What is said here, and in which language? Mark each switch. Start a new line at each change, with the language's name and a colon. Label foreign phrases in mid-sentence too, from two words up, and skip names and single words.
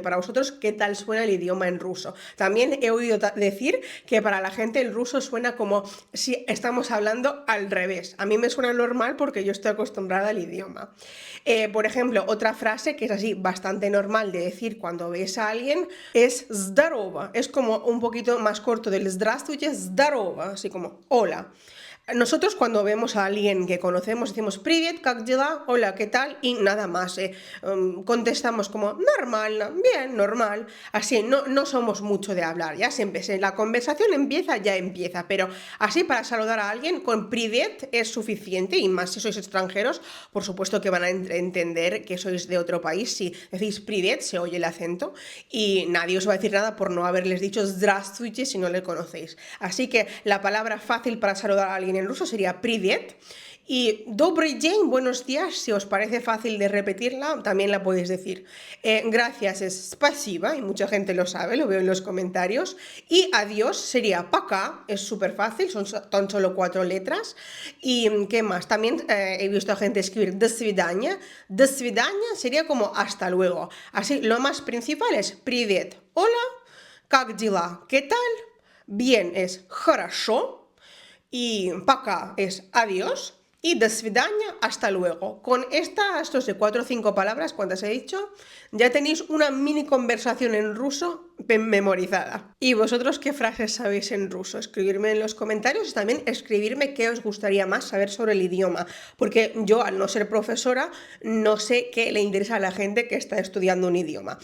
Spanish: Para vosotros, ¿qué tal suena el idioma en ruso? También he oído decir que para la gente el ruso suena como si estamos hablando al revés. A mí me suena normal porque yo estoy acostumbrada al idioma. Por ejemplo, otra frase que es así bastante normal de decir cuando ves a alguien es здорово. Es como un poquito más corto del
Russian: здравствуйте, здорово,
Spanish: así como hola. Nosotros cuando vemos a alguien que conocemos decimos
Russian: привет, как дела,
Spanish: hola, ¿qué tal? Y nada más, contestamos como normal, bien, normal. Así, no somos mucho de hablar, ya siempre, la conversación ya empieza, pero así para saludar a alguien con привет es suficiente, y más si sois extranjeros, por supuesto que van a entender que sois de otro país. Si decís привет, se oye el acento y nadie os va a decir nada por no haberles dicho здравствуйте si no le conocéis. Así que la palabra fácil para saludar a alguien en ruso sería привет.
Russian: Y добрый день,
Spanish: buenos días, si os parece fácil de repetirla, también la podéis decir. Gracias es спасибо, y mucha gente lo sabe, lo veo en los comentarios. Y adiós sería пока, es súper fácil, son solo 4 letras. ¿Y qué más? También he visto a gente escribir
Russian: до свидания. До свидания
Spanish: sería como hasta luego. Así, lo más principal es привет, hola,
Russian: как дела,
Spanish: ¿qué tal? Bien es хорошо. Y пока es adiós.
Russian: Y до свидания,
Spanish: hasta luego. Con estos de 4 o 5 palabras, ¿cuántas he dicho? Ya tenéis una mini conversación en ruso memorizada. ¿Y vosotros qué frases sabéis en ruso? Escribirme en los comentarios y también escribirme qué os gustaría más saber sobre el idioma. Porque yo, al no ser profesora, no sé qué le interesa a la gente que está estudiando un idioma.